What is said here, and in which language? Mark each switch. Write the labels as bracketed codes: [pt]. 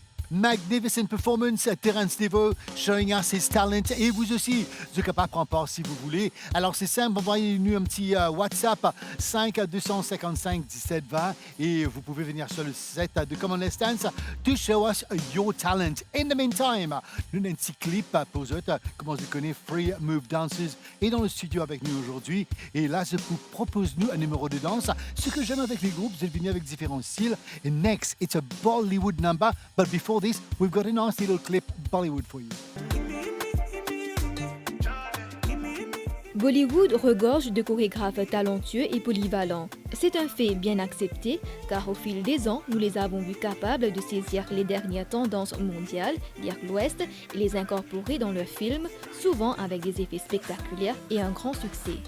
[en] Magnificent performance, Terence Devo showing us his talent. [fr] Et vous aussi, vous êtes capable de prendre part si vous voulez. Alors c'est simple, envoyez-nous un petit WhatsApp 5 255 17 20 et vous pouvez venir sur le set de Common Let's Dance [en] to show us your talent. In the meantime, [fr] nous avons un petit clip pour vous autres, comment vous connaissez Free Move Dancers est dans le studio avec nous aujourd'hui. Et là, je vous propose nous un numéro de danse. Ce que j'aime avec les groupes, vous êtes venus avec différents styles. [en] And next, it's a Bollywood number. But before this, we've got a nice little clip Bollywood for you. [fr] Bollywood regorge de chorégraphes talentueux et polyvalents. C'est un fait bien accepté, car au fil des ans, nous les avons vus capables de saisir les dernières tendances mondiales, dire l'Ouest, et les incorporer dans leurs films, souvent avec des effets spectaculaires et un grand succès.